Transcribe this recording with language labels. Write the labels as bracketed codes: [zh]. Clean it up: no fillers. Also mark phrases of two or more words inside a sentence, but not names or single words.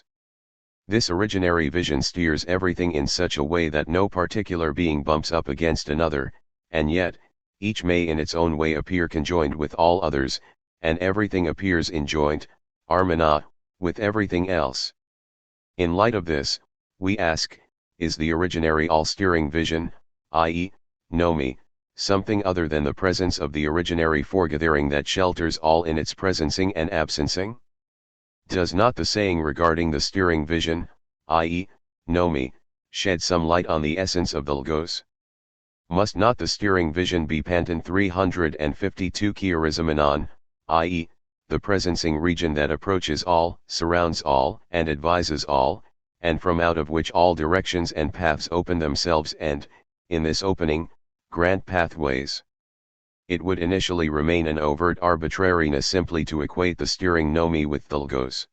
[en] This originary vision steers everything in such a way that no particular being bumps up against another, and yet, each may in its own way appear conjoined with all others, and everything appears in joint, harmona, with everything else. In light of this, we ask, is the originary all-steering vision, i.e., nome, something other than the presence of the originary foregathering that shelters all in its presencing and absencing? Does not the saying regarding the steering vision, i.e., nomi, shed some light on the essence of the logos? Must not the steering vision be Panton 352 chiarismenon, i.e., the presencing region that approaches all, surrounds all, and advises all, and from out of which all directions and paths open themselves and, in this opening, grant pathways? It would initially remain an overt arbitrariness simply to equate the steering nomi with the logos.